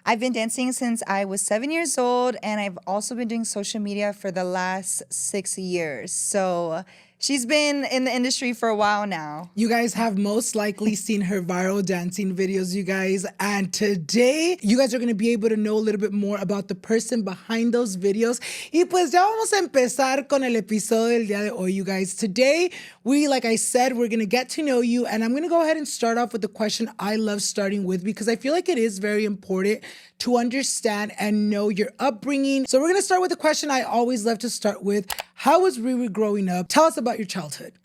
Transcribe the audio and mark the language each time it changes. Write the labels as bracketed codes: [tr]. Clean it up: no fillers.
[en] I've been dancing since I was 7 years old, and I've also been doing social media for the last 6 years. So she's been in the industry for a while now. You guys have most likely seen her viral dancing videos, you guys. And today, you guys are going to be able to know a little bit more about the person behind those videos. [es] Y pues ya vamos a empezar con el episodio del día de hoy, [en] you guys. Today, like I said, we're going to get to know you. And I'm going to go ahead and start off with the question I love starting with because I feel like it is very important to understand and know your upbringing. So we're going to start with the question I always love to start with. How was Riri growing up? Tell us about your childhood.